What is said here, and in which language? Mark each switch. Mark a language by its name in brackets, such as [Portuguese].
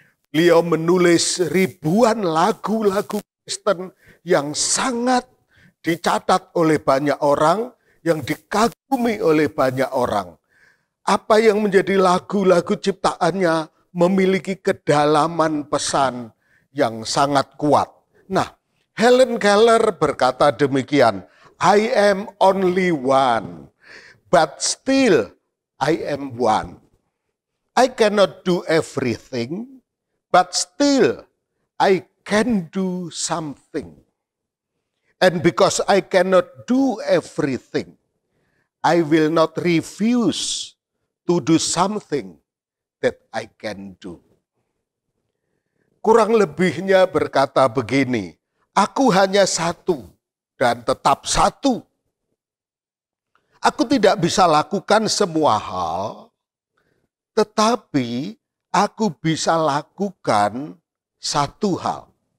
[Indonesian] Beliau menulis ribuan lagu-lagu Kristen yang sangat dicatat oleh banyak orang, yang dikagumi oleh banyak orang. Apa yang menjadi lagu-lagu ciptaannya memiliki kedalaman pesan yang sangat kuat. Nah, Helen Keller berkata demikian, [English] I am only one, but still I am one. I cannot do everything, but still I can do something. And because I cannot do everything, I will not refuse to do something that I can do. [Indonesian] Kurang lebihnya berkata begini, aku hanya satu dan tetap satu. Aku tidak bisa lakukan semua hal, tetapi aku bisa lakukan satu hal.